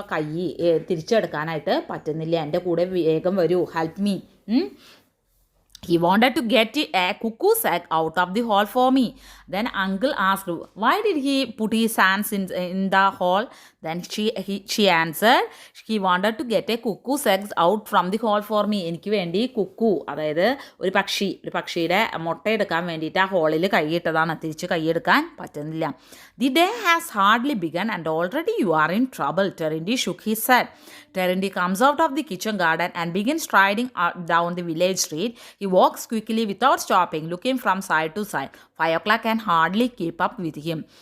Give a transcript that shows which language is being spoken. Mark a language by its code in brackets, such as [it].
[ml] ആ കൈ തിരിച്ചെടുക്കാനായിട്ട് പറ്റുന്നില്ല, എൻ്റെ കൂടെ വേഗം വരൂ, [en] Help me. He wanted to get a cuckoo's egg out of the hole for me. Then uncle asked, "Why did he put his hands in the hole?" Then she answered, "He wanted to get a cuckoo's eggs out from the hole for me." [ml] എനിക്ക് വേണ്ടി കുക്കു, അതായത് ഒരു പക്ഷിയുടെ മുട്ട എടുക്കാൻ വേണ്ടിയിട്ട് ആ ഹോളിൽ കൈയിട്ടതാണ്, തിരിച്ച് കൈയെടുക്കാൻ പറ്റുന്നില്ല. [en] "The day has hardly begun and already you are in trouble." Terendi shook his head. Terendi comes out of the kitchen garden and begins striding down the village street. He walks quickly without stopping, looking from side to side. 5 o'clock can hardly keep up with him.